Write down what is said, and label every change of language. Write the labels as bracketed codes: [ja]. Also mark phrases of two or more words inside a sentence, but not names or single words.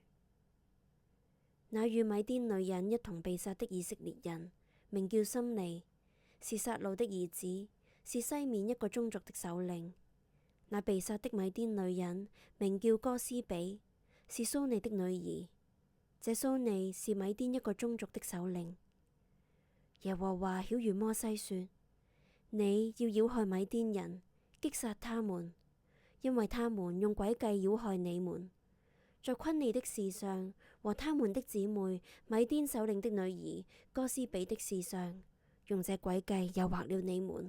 [zh] 那與米甸女人一同被殺的以色列人，名叫心利，是撒路的兒子，是西面一個宗族的首領。那被殺的米甸女人名叫哥斯比，是蘇尼的女兒。這蘇尼是米甸一個宗族的首領。耶和華曉諭摩西說：你要擾害米甸人，擊殺他們，因為他們用詭計擾害你們，在昆利的事上和他們的姊妹米甸首領的女兒哥斯比的事上，用這詭計誘惑了你們。